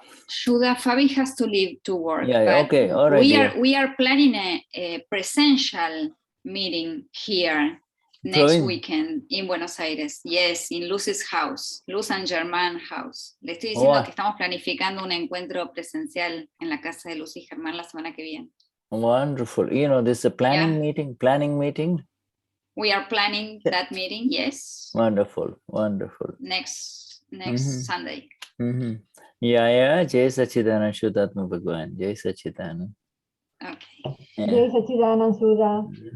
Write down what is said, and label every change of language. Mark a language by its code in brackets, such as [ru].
[en] Shuddha, Fabi has to leave to work. Yeah. Okay. All right. We are planning a presential meeting here next weekend in Buenos Aires. Yes, in Luz's house, Luz and Germán house. [es] Le estoy diciendo que estamos planificando un encuentro presencial en la casa de Luz y Germán la semana que viene. [en] Wonderful. This is a planning meeting. We are planning that meeting. Yes. Wonderful. Next Sunday. Yeah. Jai Sachidanand Shuddhatma Bhagavan. Jai Sachidanand. Okay. Jai Sachidanand Shuddha.